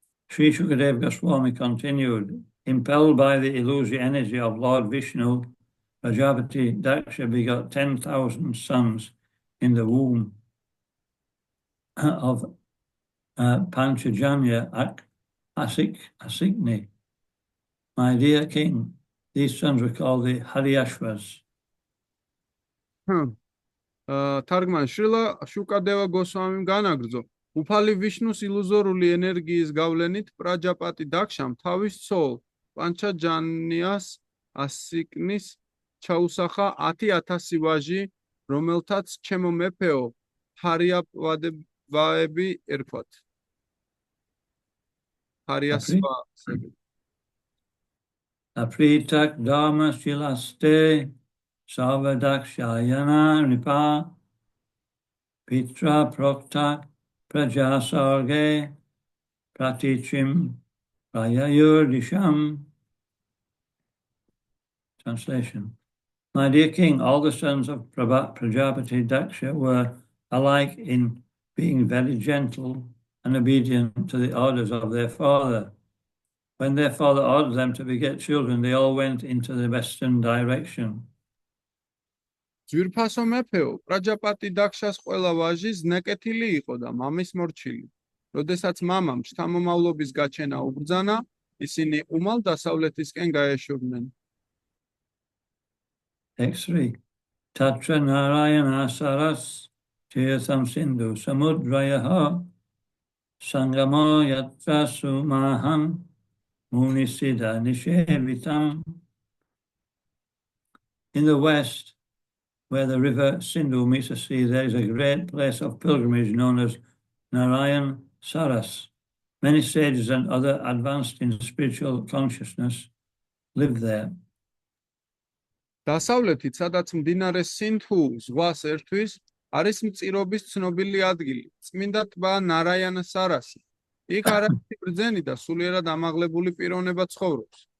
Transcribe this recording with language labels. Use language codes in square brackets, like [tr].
[en] Sri Shukadeva Goswami continued, impelled by the illusory energy of Lord Vishnu, Prajapati Daksha begot 10,000 sons in the womb of Panchajanya Asikni. My dear king, these sons were called the Haryashvas. [ka] თარგმანი, შრილა შუკადევა გოსვამიმ განაგრძო. უფალი ვიშნუს ილუზორული ენერგიის გავლენით პრაჯაპატი დაქშამ თავის ცოლ პანჩაჯანიას ასიკნის ჩაუსახა 10,000 ვაჟი, რომელთაც ჩემო მეფეო ჰარიაპვადებაები ერქვათ. ჰარიასვასები. [sa] Apritak dharma shilaste savadakshayana nipa pitra prokta prajasarge pratichim prayayur disham. [en] Translation. My dear king, all the sons of Prajapati Daksha were alike in being very gentle and obedient to the orders of their father. When their father ordered them to beget children, they all went into the western direction. [ka] ძვირფასო მეფეო, პრაჯაპატი დაქშას ყველა ვაჟი ზნეკეთილი იყო და მამის მორჩილი. როდესაც მამამ შთამომავლობის გაჩენა უბრძანა, ისინი უმალ დასავლეთისკენ გაეშურნენ. [en] Text 3. [sa] Tatra Narayana Saras Tirtham Sindhu Samudrayaha Sangamo Yatra Sumahan Munisida Nishevitam. [en] In the west, where the river Sindhu meets the sea, there is a great place of pilgrimage known as Narayan Saras. Many sages and other advanced in spiritual consciousness live there. [ka] დასავლეთით, სადაც მდინარე სინთუ ზღვას ერთვის, არის მწირობის ცნობილი ადგილი, წმინდა ტბა ნარაიანა სარასი. იქ არაერთი ბრძენი და სულიერად ამაღლებული პიროვნება ცხოვრობს.